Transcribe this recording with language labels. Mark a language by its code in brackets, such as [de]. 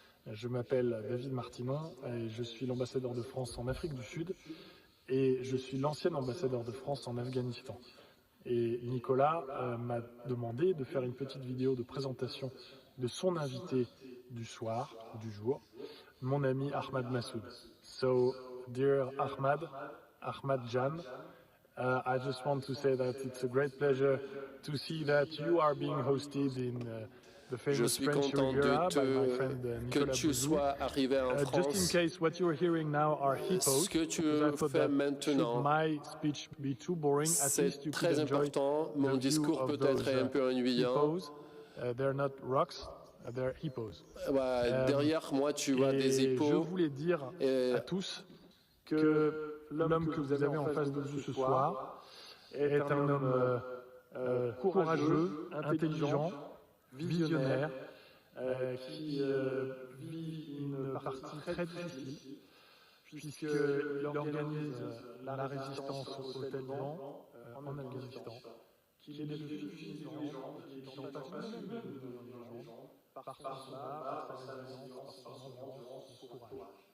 [fr] Je m'appelle David Martinon et je suis l'ambassadeur de France en Afrique du Sud et je suis l'ancien ambassadeur de France en Afghanistan. Et Nicolas m'a demandé de faire une petite vidéo de présentation de son invité du soir, du jour, mon ami Ahmad Massoud. [en] So, dear Ahmad Jan, I just want to say that it's a great pleasure to see that you are being hosted in the famous French Riviera by my friend Nicolas Bouzou. Just in case what you're hearing now are hippos, I thought that should my speech be too boring, at least you could enjoy the view of those hippos. They're not rocks, they're hippos. [fr] Derrière moi, tu vois des hippos. Je voulais dire à tous que l'homme que vous avez en face de vous ce soir est un homme courageux, intelligent, visionnaire, qui vit une partie très difficile, puisqu'il organise la résistance aux talibans en Afghanistan, qu'il est le fils du dirigeant, qu'il n'en passe pas même de dirigeant, par son combat, par sa résilience, par son endurance, son courage.